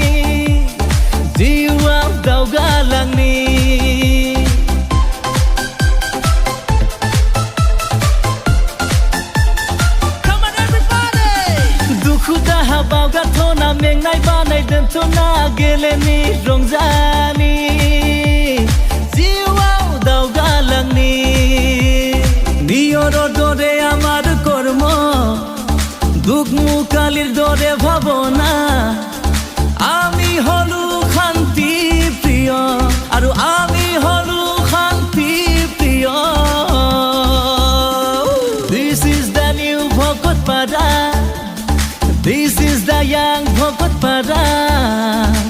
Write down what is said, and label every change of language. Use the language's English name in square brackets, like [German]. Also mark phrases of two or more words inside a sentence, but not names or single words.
[Bodo] जिउआव दावगालांनि दुखु दाहा बावगारथ'ना मेंनाय बानाय दोनथ'ना गेलेनि रंजानि जिउआव दावगालांनि [Assamese] বিয়ৰৰ দৰে আমাৰ কৰ্ম দুখ মুকালিৰ দৰে ভাৱনা আমি হলো শান্তি প্ৰিয় আৰু আমি হলো শান্তি প্ৰিয় [English] This is the new Bhagotpara This is the young Bhagotpara